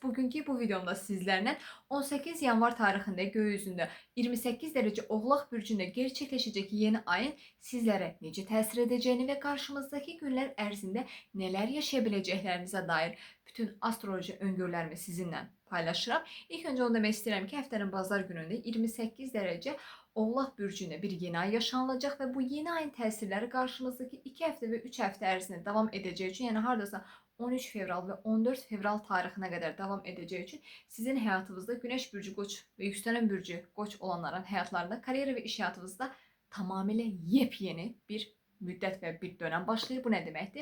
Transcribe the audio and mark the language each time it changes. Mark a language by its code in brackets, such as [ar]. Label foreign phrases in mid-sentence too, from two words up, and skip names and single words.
[tr] Bugünkü bu videomda sizlerle 18 yanvar tarihinde gökyüzünde 28 derece Oğlak burcunda gerçekleşecek yeni ayın sizlere [az] necə təsir [tr] edeceğini ve karşımızdaki günler ərzində neler yaşayabileceğlerinize dair bütün astroloji öngörülerimi sizinle paylaşıram. İlk önce onu demek isterim ki haftanın bazar gününde 28 derece Oğlak Burcu'nda bir yeni ay yaşanılacak ve bu yeni ayın [az] təsirləri qarşımızdaki 2 həftə və 3 həftə ərzində davam edəcəyi üçün, yəni hardasa 13 fevral və 14 fevral tarixinə qədər davam edəcəyi üçün sizin həyatınızda Güneş Burcu Qoç və Yüksələn Burcu Qoç olanların həyatlarında, kariyer və iş həyatınızda tamamilə yepyeni bir müddət və bir dönəm başlayır. Bu nə deməkdir?